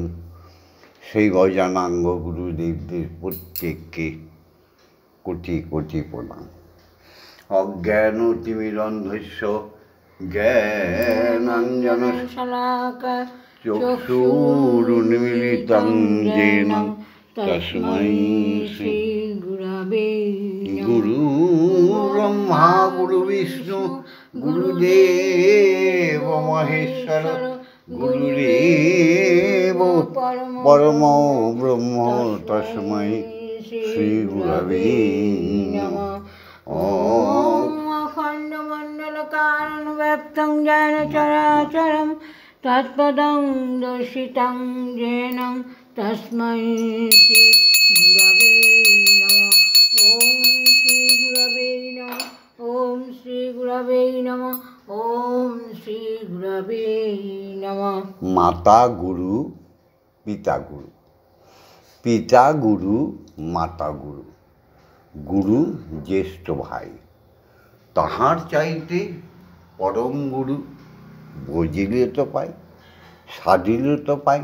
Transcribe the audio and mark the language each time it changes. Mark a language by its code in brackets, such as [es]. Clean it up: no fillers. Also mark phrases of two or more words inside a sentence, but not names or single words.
[bn] সেই ভজনাঙ্গ গুরুদেবদের প্রত্যেককে কোটি কোটি প্রণাম। [sa] অজ্ঞান তিমিরন্ধস্য জ্ঞানাঞ্জন শলাকা চক্ষুরুন্মিলিतं येन তস্मै শ্রী গুরবে গুরু ব্রহ্মা গুরু বিষ্ণু গুরুদেব মহেশ্বর গুরুদেব পরম ব্রহ্ম তস্मै শ্রী গুরবে নমঃ। ॐ अखण्डमण्डलकारणं व्याप्तं येन चराचरं तत्पदं दर्शितं येन तस्मै श्रीगुरवे नमः। ॐ श्रीगुरवे नमः। ॐ श्रीगुरवे नमः। ॐ श्रीगुरवे नमः। [bn] মাতা গুরু, পিতা গুরু, পিতা গুরু, মাতা গুরু, গুরু জ্যেষ্ঠ ভাই, তাহার চাইতে পরম গুরু বুঝিলে তো পাই, সাধিলে তো পাই।